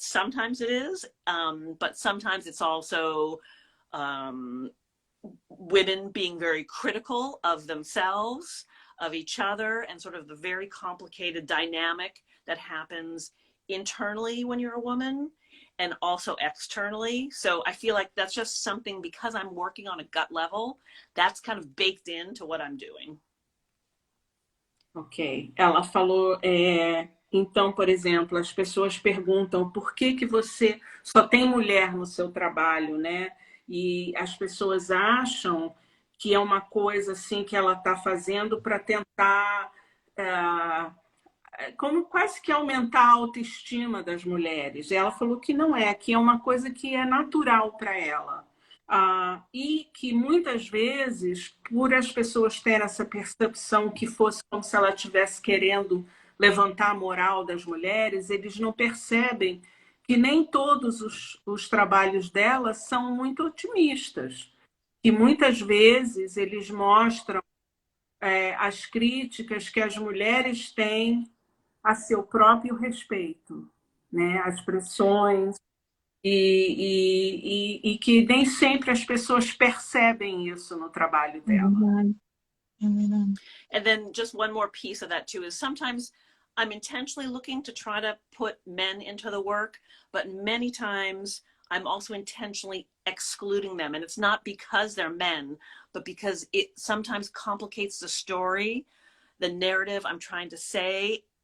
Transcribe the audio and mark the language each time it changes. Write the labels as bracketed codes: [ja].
[en] Sometimes it is, but sometimes it's also women being very critical of themselves, of each other, and sort of the very complicated dynamic that happens internally when you're a woman and also externally. So I feel like that's just something, because I'm working on a gut level, that's kind of baked into what I'm doing. Ok. [pt] Ela falou, então, por exemplo, as pessoas perguntam por que você só tem mulher no seu trabalho, né? E as pessoas acham que é uma coisa assim que ela está fazendo para tentar como quase que aumentar a autoestima das mulheres. Ela falou que não é, que é uma coisa que é natural para ela. E que muitas vezes, por as pessoas terem essa percepção que fosse como se ela estivesse querendo levantar a moral das mulheres, eles não percebem que nem todos os trabalhos dela são muito otimistas. Que muitas vezes eles mostram as críticas que as mulheres têm a seu próprio respeito, né? As pressões, e que nem sempre as pessoas percebem isso no trabalho dela. [en] And then just one more piece of that too is sometimes I'm intentionally looking to try to put men into the work, but many times I'm also intentionally excluding them. And it's not because they're men, but because it sometimes complicates the story, the narrative I'm trying to say.